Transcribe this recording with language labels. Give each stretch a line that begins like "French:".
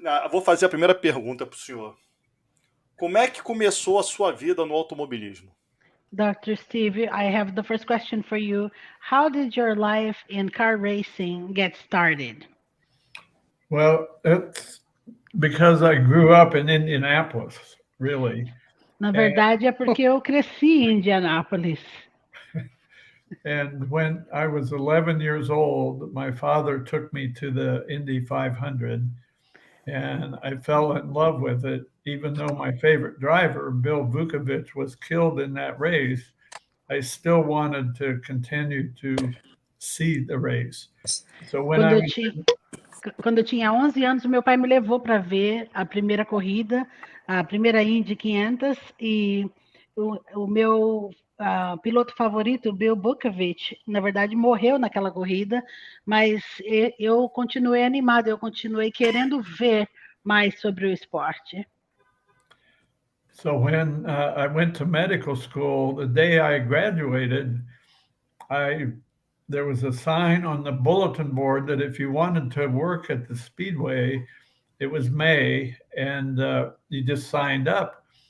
Portuguese: Vou fazer a primeira pergunta para o senhor. Como é que começou a sua vida no automobilismo?
English: Dr. Steve, I have the first question for you. How did your life in car racing get started? Well, it's because I grew up in Indianapolis, really.
Portuguese: Na verdade, é porque eu cresci em Indianápolis.
English: And when I was 11 years old, my father took me to the Indy 500, and I fell in love with it, even though my favorite driver, Bill Vukovich, was killed in that race. I still wanted to continue to see the race. So
Portuguese: Quando eu tinha 11 anos, meu pai me levou para ver a primeira corrida, a primeira Indy 500, e o meu piloto favorito, Bill Vukovich, na verdade morreu naquela corrida, mas eu continuei animado, eu continuei querendo ver mais sobre o esporte.
English: So when I went to medical school, the day I graduated, there was a sign on the bulletin board that if you wanted to work at the Speedway it was May, and you just signed up.